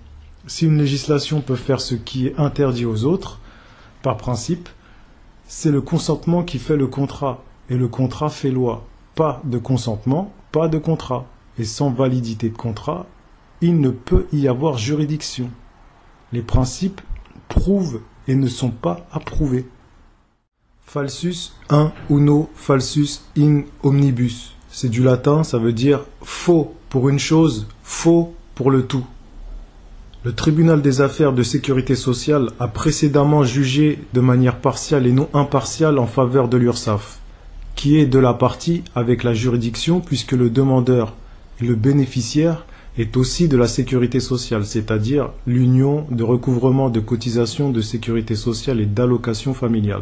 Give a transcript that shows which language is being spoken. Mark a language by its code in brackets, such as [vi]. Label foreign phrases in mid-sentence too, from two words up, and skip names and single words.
[fr] Si une législation peut faire ce qui est interdit aux autres, par principe, c'est le consentement qui fait le contrat, et le contrat fait loi. Pas de consentement, pas de contrat. Et sans validité de contrat, il ne peut y avoir juridiction. Les principes prouvent et ne sont pas approuvés. [la] Falsus in uno, falsus in omnibus. [fr] C'est du latin, ça veut dire faux pour une chose, faux pour le tout. Le tribunal des affaires de sécurité sociale a précédemment jugé de manière partiale et non impartiale en faveur de l'URSSAF, qui est de la partie avec la juridiction puisque le demandeur et le bénéficiaire est aussi de la sécurité sociale, c'est-à-dire l'union de recouvrement de cotisations de sécurité sociale et d'allocations familiales.